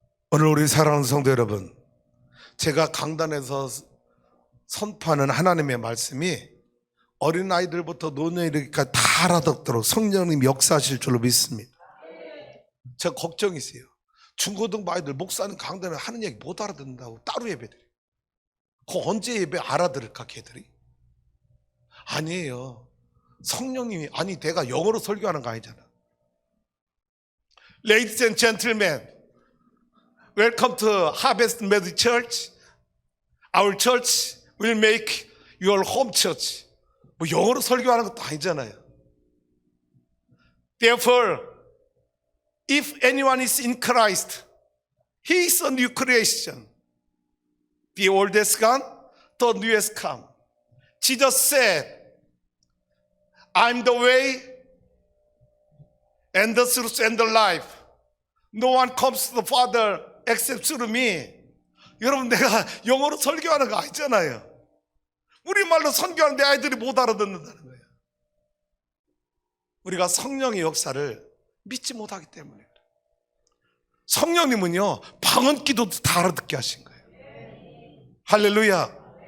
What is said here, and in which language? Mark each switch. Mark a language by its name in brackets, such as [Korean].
[Korean] 오늘 우리 사랑하는 성도 여러분, 제가 강단에서 선포하는 하나님의 말씀이 어린아이들부터 노년이르기까지 다 알아듣도록 성령님 역사하실 줄로 믿습니다. 제가 걱정이 있어요. 중고등부 아이들 목사님 강단에 하는 얘기 못 알아듣는다고 따로 예배드려요. 그 언제 예배 알아들을까 걔들이? 아니에요. 성령님이, 아니 내가 영어로 설교하는 거 아니잖아. [English] Ladies and gentlemen, welcome to Harvest Methodist Church. Our church will make your home church. [Korean] 뭐 영어로 설교하는 것도 아니잖아요. [English] Therefore, if anyone is in Christ, he is a new creation. The old has gone, the new has come. Jesus said, I'm the way and the truth and the life. No one comes to the Father except through me. [Korean] 여러분, 내가 영어로 설교하는 거 아니잖아요. 우리말로 선교하는데 아이들이 못 알아듣는다는 거예요. 우리가 성령의 역사를 믿지 못하기 때문에. 성령님은요 방언 기도도 다 알아듣게 하신 거예요. 할렐루야.